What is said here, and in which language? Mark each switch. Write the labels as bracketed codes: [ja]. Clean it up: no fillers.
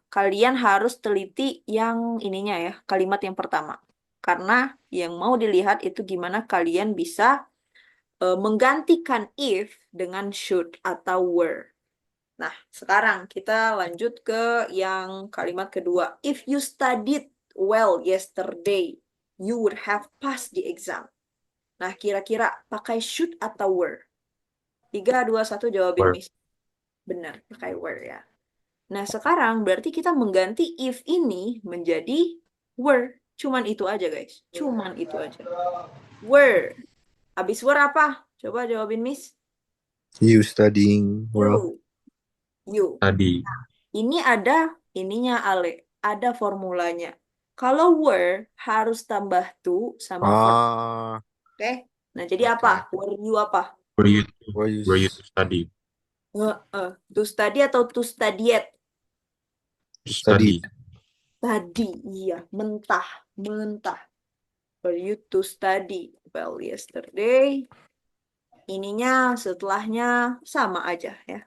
[id] Kalian harus teliti yang ininya ya, kalimat yang pertama. Karena yang mau dilihat itu gimana kalian bisa menggantikan if dengan should atau were. Nah, sekarang kita lanjut ke yang kalimat kedua. [en] If you studied well yesterday, you would have passed the exam. [id] Nah, kira-kira pakai should atau were? 3, 2, 1 jawabin [en] Were. [id] Miss. Benar, pakai were ya. Nah, sekarang berarti kita mengganti if ini menjadi were. Cuman itu aja, guys. Cuman itu aja. Were. Habis were apa? Coba jawabin Miss. [en] You studying well. You. [id] Tadi. Ini ada ininya, Ale. Ada formulanya. Kalau were harus tambah to sama verb. Oke? Nah, jadi Oke. apa? [en] Were you [id] apa? [en] Were you Were you study? To study atau to studied? study? [id] Tadi, iya. Mentah. [en] Were you to study well yesterday? [id] Ininya setelahnya sama aja ya.